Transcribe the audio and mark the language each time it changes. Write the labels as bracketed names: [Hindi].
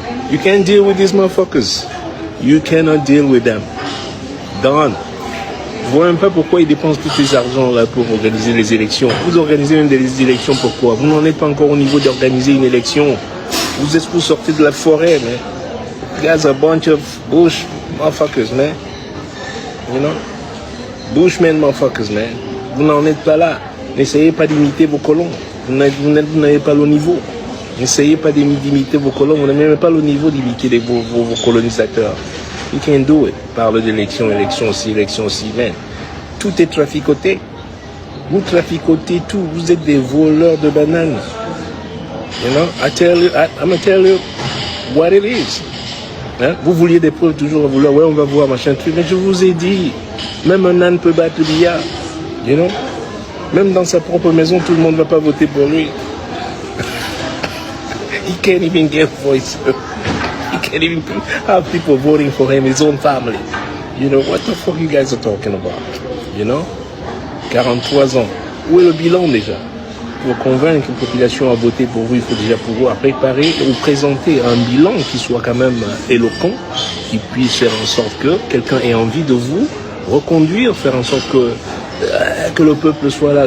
[English] You can't deal with these motherfuckers. You cannot deal with them. Done. [French] Je vois même pas pourquoi ils dépensent tous ces argents là pour organiser les élections. Vous organisez même des élections pourquoi? Vous n'en êtes pas encore au niveau d'organiser une élection. Vous sortez de la forêt, mais [English] you guys are a bunch of bush motherfuckers, man. You know? Bushmen motherfuckers, man. [French] Vous n'en êtes pas là. N'essayez pas d'imiter vos colons. Vous n'avez pas le niveau. N'essayez pas d'imiter vos colons. Vous n'avez même pas le niveau d'imiter vos colonisateurs. [English] You can't do it. [French] Parle d'élection, élection aussi, man. Tout est traficoté. Vous traficotez tout. Vous êtes des voleurs de bananes. [English] You know? I'm gonna tell you what it is. Hein? [French] Vous vouliez des preuves toujours à vouloir. Ouais, on va voir, machin truc. Mais je vous ai dit, même un âne peut battre le billard. [English] You know? [French] Même dans sa propre maison, tout le monde ne va pas voter pour lui. [English] He can't even get voice. He can't even have people voting for him, his own family. You know, what the fuck you guys are talking about? You know? [French] 43 ans. Où est le bilan déjà? Pour convaincre une population à voter pour vous, il faut déjà pouvoir préparer ou présenter un bilan qui soit quand même éloquent, qui puisse faire en sorte que quelqu'un ait envie de vous reconduire, faire en sorte que le peuple soit là.